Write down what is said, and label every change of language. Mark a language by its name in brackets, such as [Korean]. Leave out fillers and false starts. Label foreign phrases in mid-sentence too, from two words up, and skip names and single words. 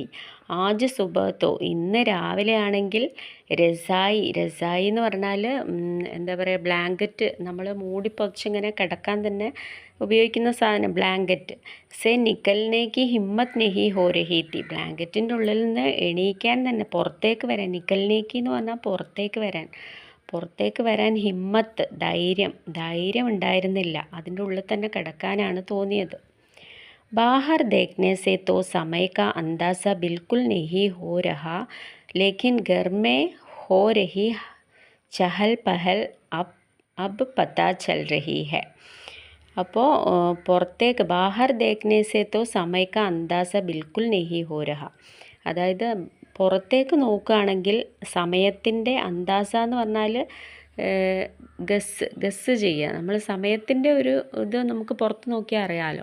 [Hindi] आज सुबह तो, [Malayalam] ഇന്ന് രാവിലെ ആണെങ്കിൽ രസായി എന്ന് പറഞ്ഞാൽ എന്താ പറയുക, ബ്ലാങ്കറ്റ്, നമ്മൾ മൂടി പൊതിച്ചിങ്ങനെ കിടക്കാൻ തന്നെ ഉപയോഗിക്കുന്ന സാധനം ബ്ലാങ്കറ്റ്. [Hindi] से निकलने की हिम्मत नहीं हो रही थी, [Malayalam] ബ്ലാങ്കറ്റിൻ്റെ ഉള്ളിൽ നിന്ന് എണീക്കാൻ തന്നെ, പുറത്തേക്ക് വരാൻ, നിക്കൽനേക്ക് എന്ന് പറഞ്ഞാൽ പുറത്തേക്ക് വരാൻ ഹിമ്മത്ത്, ധൈര്യം ഉണ്ടായിരുന്നില്ല. അതിൻ്റെ ഉള്ളിൽ തന്നെ കിടക്കാനാണ് തോന്നിയത്. [Hindi] बाहर देखने से तो समय का अंदाज़ा बिल्कुल नहीं हो रहा, लेकिन घर में हो रही चहल पहल अब पता चल रही है. [Malayalam] അപ്പോൾ പുറത്തേക്ക്, [Hindi] बाहर देखने से तो समय का अंदाज़ा बिल्कुल नहीं हो रहा, [Malayalam] അതായത് പുറത്തേക്ക് നോക്കുകയാണെങ്കിൽ സമയത്തിൻ്റെ അന്ദാസ എന്ന് പറഞ്ഞാൽ ഗസ് ചെയ്യുക. നമ്മൾ സമയത്തിൻ്റെ ഒരു ഇത് നമുക്ക് പുറത്ത് നോക്കിയാൽ അറിയാമല്ലോ.